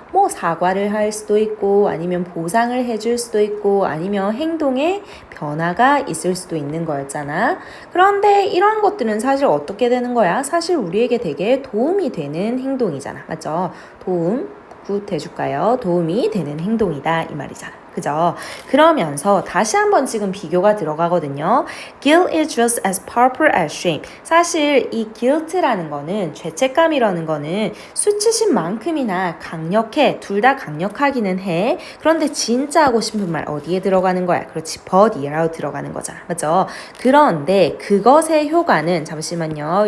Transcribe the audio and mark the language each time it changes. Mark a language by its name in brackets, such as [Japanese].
[Korean] 뭐 사과를 할 수도 있고, 아니면 보상을 해줄 수도 있고, 아니면 행동에 변화가 있을 수도 있는 거였잖아. 그런데 이런 것들은 사실 어떻게 되는 거야? 사실 우리에게 되게 도움이 되는 행동이잖아, 맞죠? 도움, 굿 해줄까요? 도움이 되는 행동이다 이 말이잖아. 그죠? 그러면서 다시 한번 지금 비교가 들어가거든요. [English] Guilt is just as powerful as shame. [Korean] 사실 이 guilt라는 거는 죄책감이라는 거는 수치심만큼이나 강력해. 둘 다 강력하기는 해. 그런데 진짜 하고 싶은 말 어디에 들어가는 거야? 그렇지. body라고 들어가는 거잖아. 맞죠? 그런데 그것의 효과는 잠시만요.